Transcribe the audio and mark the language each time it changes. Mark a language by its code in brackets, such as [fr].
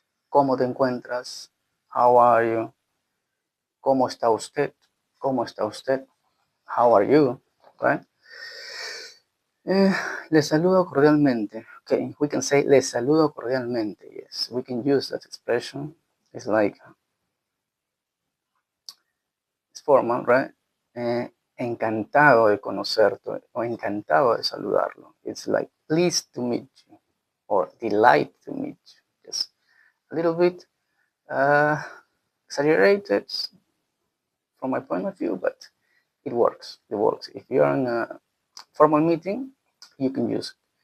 [es] ¿Cómo te encuentras? [en] How are you? [es] ¿Cómo está usted? ¿Cómo está usted? [en] How are you? Right? [es] Le saludo cordialmente. [en] Okay, we can say [es] le saludo cordialmente. [en] Yes, we can use that expression. It's like, it's formal, right? [es] Encantado de conocerte o encantado de saludarlo. [en] It's like pleased to meet you or delight to meet you. Just a little bit exaggerated from my point of view, but it works. It works. If you're in a formal meeting, you can use it.